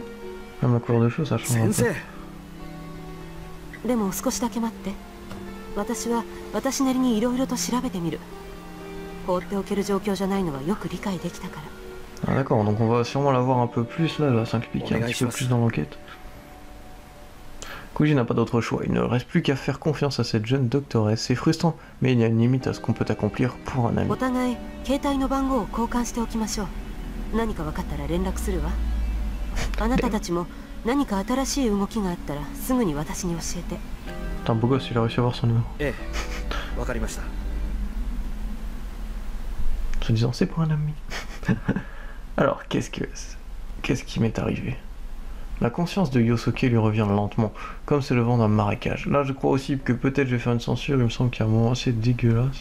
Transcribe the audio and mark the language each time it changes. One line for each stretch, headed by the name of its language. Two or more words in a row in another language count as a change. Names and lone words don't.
French: Même la couleur de cheveux, ça change un
Japanese: 先
French: peu.
Japanese: 生、でも少しだけ待って。私は私なりにいろいろと調べてみる。放っておける状況じゃないのはよく理解できたから。
French: Ah d'accord, donc on va sûrement la voir un peu plus là, elle va s'impliquer un petit peu plus dans l'enquête. Koji n'a pas d'autre choix, il ne reste plus qu'à faire confiance à cette jeune doctoresse. C'est frustrant, mais il y a une limite à ce qu'on peut accomplir pour un ami.
Japanese: お互い携帯の番号を交換しておきましょう。何か分かったら連絡するわ。あなたたちも何か新しい動きがあったらすぐに私に教えて。
French: Putain, beau gosse, il a réussi à avoir son numéro.
Japanese: ええ、わかりました。
French: Se disant, c'est pour un ami. Alors, qu'est-ce qui m'est arrivé? La conscience de Yosuke lui revient lentement, comme c'est le vent d'un marécage. Là, je crois aussi que peut-être je vais faire une censure, il me semble qu'il y a un moment assez dégueulasse.